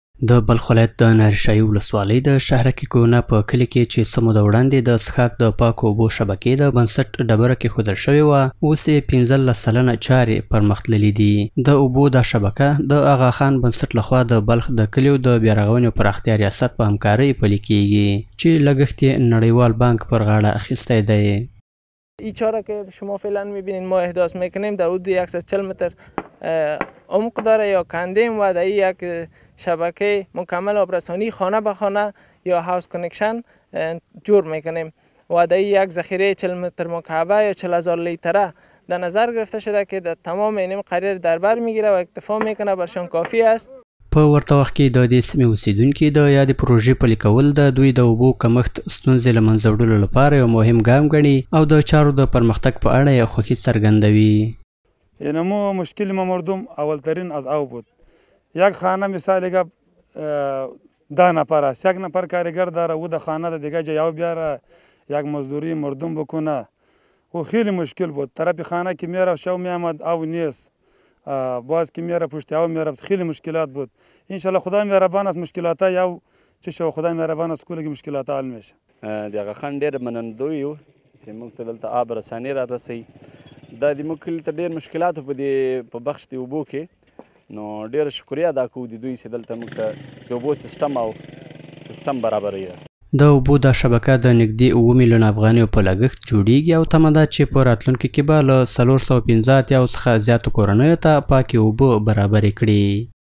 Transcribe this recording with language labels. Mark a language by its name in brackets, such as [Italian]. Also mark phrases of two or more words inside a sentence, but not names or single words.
[Pashto] د بلخ ولایت د نهرشاهي ولسوالۍ د شهرکي کوونه په کلي کې چې څه موده وړاندې د څښاک د پاکو اوبو شبکې د بنسټ ډبره کېښودل شوې وه، اوس یې 15 سلنه چارې پرمختللي دي. د اوبو دا شبکه د آغاخان بنسټ لخوا د بلخ د کلیو د بیارغونې او پراختیا ریاست په همکارۍ پلي کیږي چې لګښت یې نړیوال بانک پر غاړه اخیستی دی. [Persian] این چاره که شما فعلا میبینید ما احداث میکنیم در حدود 140 متر عمق داره یا کندیم و در یک شبکه مکمل آبرسانی خانه به خانه یا [English] house connection [Persian] جور میکنیم و در یک ذخیره 40 متر مکعب یا 40,000 لیتره در نظر گرفته شده که در تمام این قریه در بر میگیره و اکتفا میکنه، برشان کافی است. [Pashto] په ورته وخت کې د دې سیمې اوسیدونکي د یادې پروژې پلي کول د دوی د اوبو کمښت ستونزې له منځه وړلو لپاره یو مهم ګام ګڼي او د چارو د پرمختګ په اړه یې خوښي څرګندوي. [Persian] یعنی ما مشکل ما مردم اولترین از آب بود. یک خانه مثال گپ 10 نفر است، یک نفر کارگر داره او در خانه دیگه جا بیاره یک مزدوری مردم بکنه و خیلی مشکل بود. طرف خانه که میره شو میامد آب نیست، باز که میره پشت آب میره، خیلی مشکلات بود. انشالله خدای مهربان است مشکلات یو چه شو خدای مهربان است کلی مشکلات حل میشه. [Pashto] د آغاخان ډېر منندوی یو چې موږ ته دلته آب رسانې را رسوي. دا د موږ کلي ته ډېر مشکلاتو په بخش د اوبو کې، نو ډېره شکریه ادا کوو د دوی چې دلته موږ ته د اوبو سیستم برابروي. د اوبو دا شبکه د نږدې 7 میلیونه افغانیو په لګښت جوړیږي او تمه ده چې په راتلونکي کې به له 415 څخه زیاتو کورنیو ته پاکې اوبه برابرې کړي.